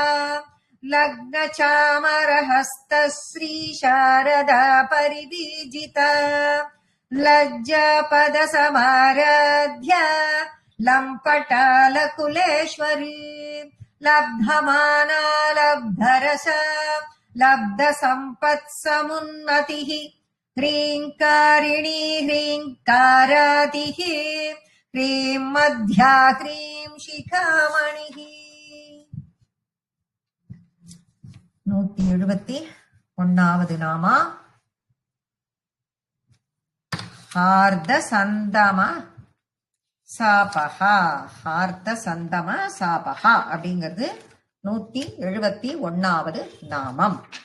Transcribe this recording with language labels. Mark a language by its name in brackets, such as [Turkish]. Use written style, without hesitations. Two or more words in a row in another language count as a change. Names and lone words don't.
[Sanskrit] लग्नचामरहस्तश्री शारदा परिवीजिता लज्जापदसमाराध्या लम्पटालकुलेश्वरी लब्धमाना लब्धरसा लब्धसम्पत्समुन्नतिः ह्रीङ्कारिणी ह्रीङ्कारातिः ह्रीं मध्या ह्रीं शिखामणिः. [Tamil] 171வது நாமா ஹார்தசந்தம சாபஹா. ஹார்தசந்தம சாபஹா அப்படிங்கிறது 171வது நாமம்.